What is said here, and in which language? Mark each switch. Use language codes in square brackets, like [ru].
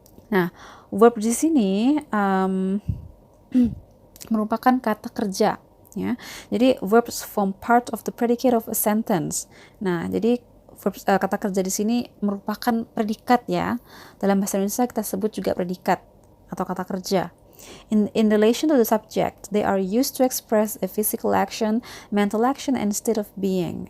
[id] Nah, verb di sini merupakan kata kerja, ya. [en] Jadi verbs form part of the predicate of a sentence. [id] Nah, jadi verbs, kata kerja di sini merupakan predikat, ya. Dalam bahasa Indonesia kita sebut juga predikat atau kata kerja. [en] In relation to the subject, they are used to express a physical action, mental action, and state of being.